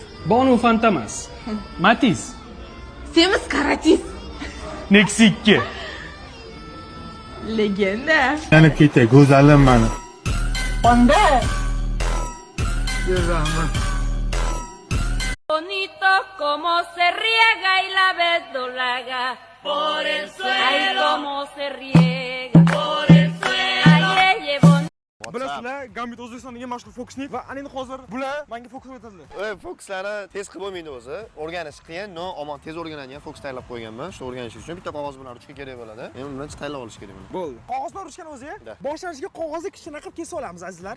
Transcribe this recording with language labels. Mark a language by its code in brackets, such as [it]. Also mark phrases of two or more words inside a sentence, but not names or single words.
[uz] Bonu Fantamas. Matiz. Semiz Karatis. Nexi 2. Legenda. Yanib ketay, go'zalim mani. Honda. [es] Bonito como se riega y la verdolaga por el suelo. Ay, como se riega por el suelo. Ay, llevo. [uz] Bilasizlar, Gambit O'zbekistondagi mashhur fokusnik va ana endi hozir bular menga fokus o'tadilar. Fokuslarni tez qilib bo'lmaydi o'zi. O'rganish qiyin, no, omon tez o'rganadigan fokus tayyorlab qo'yganman. Shu o'rganish uchun bitta qog'oz bilan urishga kerak bo'ladi. Men uni bilan tayyorlab olish kerak buni. Bo'ldi. Qog'oz bilan urishgan o'zi? Boshlanishiga qog'ozni kichkina qilib kesib olamiz, azizlar.